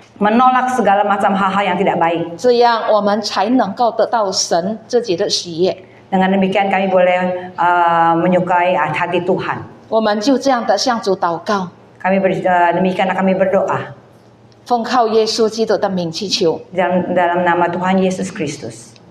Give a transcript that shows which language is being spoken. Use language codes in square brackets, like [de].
[id] menolak segala macam hal-hal yang tidak baik. [zh] 这样我们才能够得到神自己的喜悦。 [id] Dengan demikian kami boleh menyukai hati Tuhan. [zh] 我们就这样的向主祷告， [id] Demikianlah kami berdoa [zh] 奉靠耶稣基督的名祈求， [id] dalam nama Tuhan Yesus Kristus.